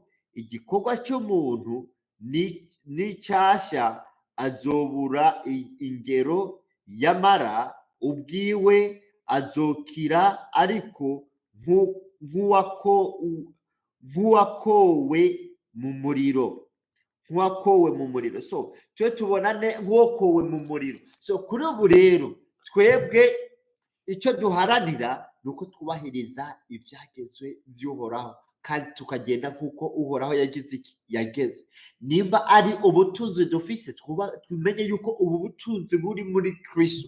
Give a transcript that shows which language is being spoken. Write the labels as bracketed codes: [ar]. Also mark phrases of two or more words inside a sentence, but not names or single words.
[rn] Igikorwa cy'umuntu n'icyashya azobura ingero, yamara ubwiwe azokira, ariko nk'uwakowe mu muriro. So twe tubonane nk'uwakowe mu muriro. So kuri ubu rero twebwe icyo duharanira ni uko twubahiriza ibyagezwe by'uhoraho, kandi tukagenda nk'uko uhoraho yageze. Nimba ari ubutunzi dufise, tumenye yuko ubu butunzi buri muri Kristo.